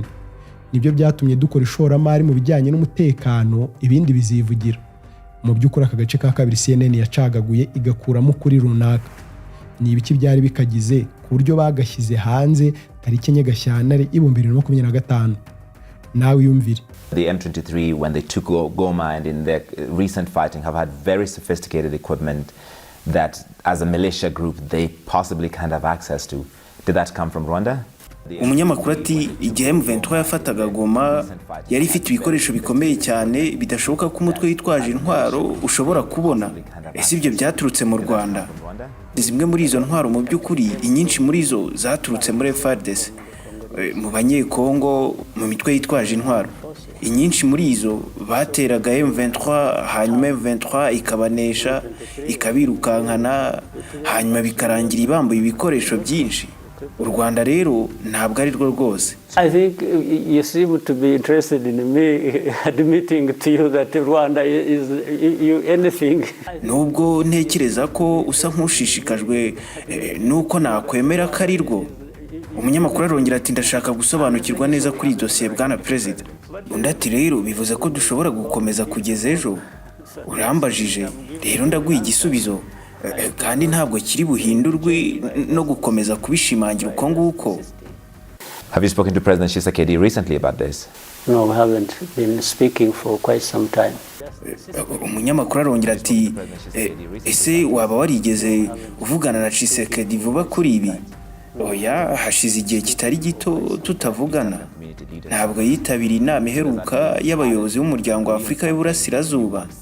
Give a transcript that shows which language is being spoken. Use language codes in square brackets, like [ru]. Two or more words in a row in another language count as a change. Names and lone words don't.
[rw] Nibyo byatumye dukora ishoramari mu bijyanye n'umutekano, ibindi bizivugira. Mu by'ukuri aka gace ka kabiri CNN yacagaguye igakuramo kuri runaka. Ni ibiki byari bikagize ku buryo bagashyize hanze tariki enye Gashyantare 2025. Nawe yumvire. [en] The M23, when they took Goma and in their recent fighting, have had very sophisticated equipment that as a militia group they possibly can't have access to. Did that come from Rwanda? [rw] Umunyamakuru ati igihe M23 yafataga Goma yari ifite ibikoresho bikomeye cyane bidashoboka ko umutwe witwaje intwaro ushobora kubona. Ese ibyo byaturutse mu Rwanda? Zimwe muri izo ntwaro mu by'ukuri inyinshi muri zo zaturutse muri FARDC, mu banyekongo, mu mitwe yitwaje intwaro. Inyinshi muri izo bateraga M23 hanyuma M23 ikabanesha ikabirukankana hanyuma bikarangira ibambuye ibikoresho byinshi. U Rwanda rero ntabwo ari rwo rwose. [en] I think you seem to be interested in me admitting to you that Rwanda is anything. [rw] Nubwo ntekereza ko usa nk'ushishikajwe nuko nakwemera ko ari rwo. Umunyamakuru arongera ati ndashaka gusobanukirwa neza kuri dosiye bwana Perezida. Undi ati rero bivuze ko dushobora gukomeza kugeza ejo. Urambajije rero ndaguha igisubizo kandi ntabwo kiri buhindurwe no gukomeza kubishimangira uko nguko. [en] Have you spoken to President Tshisekedi recently about this? No, we haven't been speaking for quite some time. [rw] Umunyamakuru arongera ati ese waba warigeze uvugana na Tshisekedi vuba kuri ibi? Oya, hashize igihe kitari gito tutavugana. Ntabwo yitabiriye inama iheruka y'abayobozi b'umuryango wa Afurika y'Uburasirazuba.